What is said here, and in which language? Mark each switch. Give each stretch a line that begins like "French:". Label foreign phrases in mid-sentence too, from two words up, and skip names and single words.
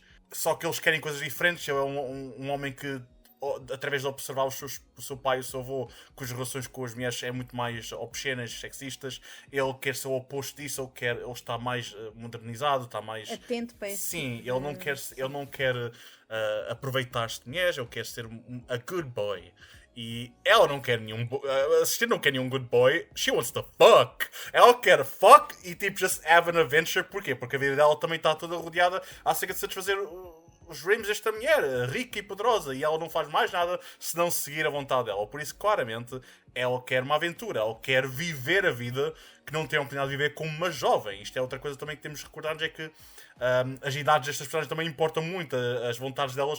Portuguese: Só que eles querem coisas diferentes. Ele é um homem que, através de observar o seu pai e o seu avô, cujas relações com as mulheres é muito mais obscenas, sexistas, ele quer ser o oposto disso, ele está mais modernizado, está mais atento para isso. Sim, ele não quer aproveitar-se de mulheres, ele quer ser
English: a good boy.
Portuguese: E ela não quer a assistente não quer nenhum
English: good boy, she wants to fuck.
Portuguese: Ela quer fuck e tipo
English: just have an adventure.
Portuguese: Porquê? Porque a vida dela também está toda rodeada acerca de satisfazer os dreams desta mulher, rica e poderosa, e ela não faz mais nada se não seguir a vontade dela. Por isso, claramente, ela quer uma aventura, ela quer viver a vida que não tem a oportunidade de viver como uma jovem. Isto é outra coisa também que temos de recordar, é que as idades destas personagens também importam muito, as vontades delas.